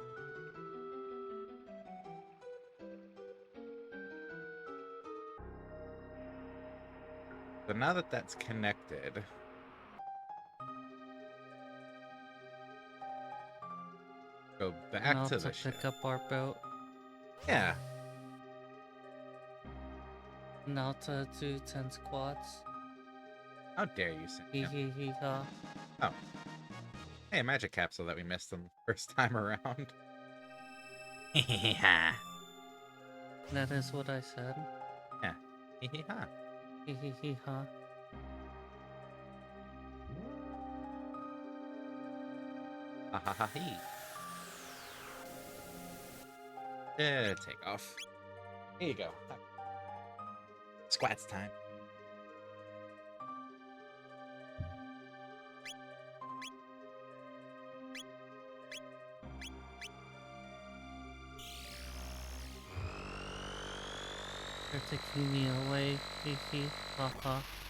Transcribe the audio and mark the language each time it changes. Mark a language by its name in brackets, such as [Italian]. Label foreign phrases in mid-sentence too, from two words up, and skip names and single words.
[English] So now that that's connected, go back Now to to the ship. pick up our boat. Yeah. Now to do 10 squats. How dare you, Hee Cynthia? hee hee ha. Oh. Hey, a magic capsule that we missed the first time around. Yeah. That is what I said. Hee ha. Hee hee hee ha. Ha ha ha hee. Take off. Here you go. Squats time. They're taking me away. Hee hee ha ha.